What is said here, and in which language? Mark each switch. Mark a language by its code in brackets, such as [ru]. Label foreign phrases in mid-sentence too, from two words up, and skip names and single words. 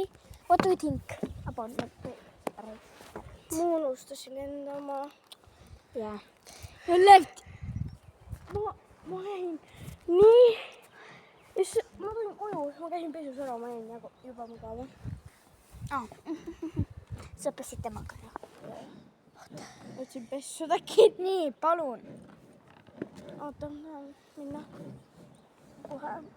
[en] What do you think about my bracelet? [et] Ma unustasin enda oma. [en] Yeah. You left. [et] Ma jäin nii. Ma tulin koju, ma käisin pesus ära, ma jäin juba mugava. Sa pesid temaga ära. Võtsin pessu äkki. Nii, palun. Oota, ma minna. Kohe.